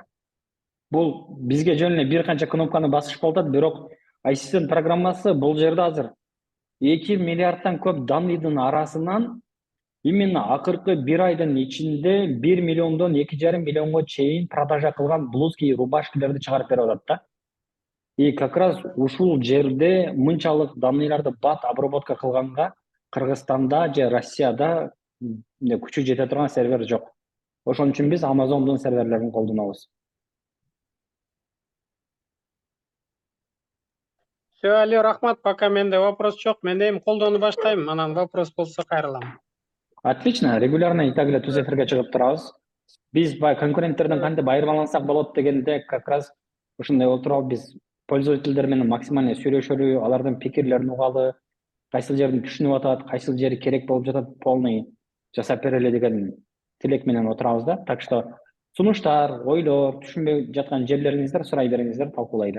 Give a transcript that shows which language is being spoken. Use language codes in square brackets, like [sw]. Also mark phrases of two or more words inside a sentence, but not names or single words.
[ky] Бул бизге жөн эле бир канча кнопканы басыш болуп атат, бирок ассистент программасы бул жерде азыр 2 миллиардтан көп данныйдын арасынан именно акыркы бир айдын ичинде 1 миллиондон 2,5 миллионго чейин продажа кылган блузки, рубашкаларды чыгарып берип атат да. [ru] И как раз [ky] ушул жерде мынчалык данныйларды бат обработка кылганга Кыргызстанда же Россияда күчү жете турган сервер жок. Ошон үчүн биз Amazon'дун серверлерин колдонобуз. Все, Али, рахмат, пока менде вопрос жок. Мен эми колдонуп баштайм, анан вопрос болсо кайрылам. [ru] Отлично, регулярно и так [ky] эле түз эфирге чыгып турабыз. Биз конкуренттерден кантип айырмалансак болот дегенде [ru] как раз [ky] ушундай отуруп биз пользовательдер менен максимально сүйлөшөлү, алардын пикирлерин угалы, кайсыл жердин түшүнүп атат, кайсыл жери керек болуп жатат, полный жасап берели деген тилек менен отурабыз да. [ru] Так что [ky] сунуштар, ойлор, түшүнбөй жаткан жерлериңиздер сурай бериңиздер, талкуулайлы.